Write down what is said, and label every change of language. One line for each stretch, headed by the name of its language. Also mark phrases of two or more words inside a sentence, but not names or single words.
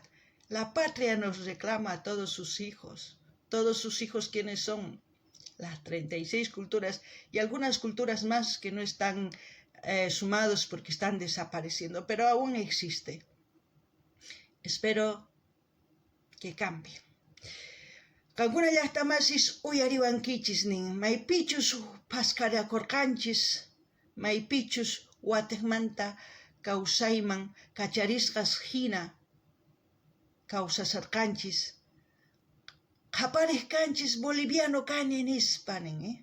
Spanish: La patria nos reclama a todos sus hijos. Todos sus hijos, ¿quiénes son? Las 36 culturas y algunas culturas más que no están sumados porque están desapareciendo, pero aún existe. Espero que cambie.
Quechua: Kankuna llaqtamasis uyariwankichis nin, maypichus paskarakurqanchis, maypichus watiqmanta kawsayman kacharisqas hina kawsasarqanchis, qhapariq kanchis boliviano kani nispa nin,